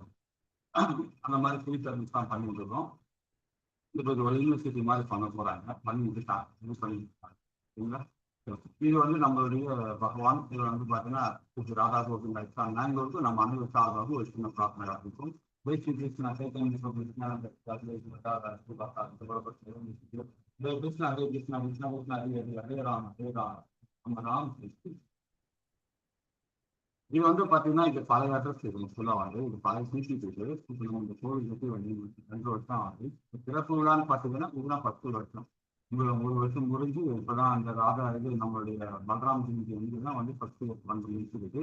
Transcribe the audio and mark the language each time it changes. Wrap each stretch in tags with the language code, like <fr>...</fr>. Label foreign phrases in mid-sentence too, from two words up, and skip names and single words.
<ta>அந்த மாதிரி</ta> <en>free service</en> <ta>தான் பண்ணிட்டு இருக்கோம். இப்போ இது ஒரு யூனிவர்சிட்டி மாதிரி பண்ண போறாங்க, பண்ணிட்டு இது பண்ணிட்டு சரிங்களா? இது வந்து நம்மளுடைய பகவான். இது வந்து பார்த்தீங்கன்னா ராதா கோவிந்த் இஸ்லாம் மேங்களூருக்கு நம்ம அனைவரு சார்பாக ஒரு சின்ன பிரார்த்தனை இருக்கும். Basically,</ta> <sa>Krishna, Chaitanya Prabhu, Nityananda, Krishna, Hare Krishna, Krishna Krishna, Hare Rama, Hare Rama,</sa> <ta>நம்ம ராம் கிருஷ்ணன். இது வந்து பாத்தீங்கன்னா இது பழைய அட்ரஸ் இருக்கு ஃபுல்லா வந்து இது பழைய சிசிடிவி இருக்கு. இந்த கோவிலுக்கு வந்து 2 வருஷம் ஆகுது. சிறப்பு விழான்னு பாத்தீங்கன்னா இதுதான் 10 வருஷம். 1 வருஷம் முடிஞ்சு இப்பதான் அந்த ராதா இது நம்மளுடைய பலராம் சிங் தான் வந்து 10 வந்து இருக்குது.</ta>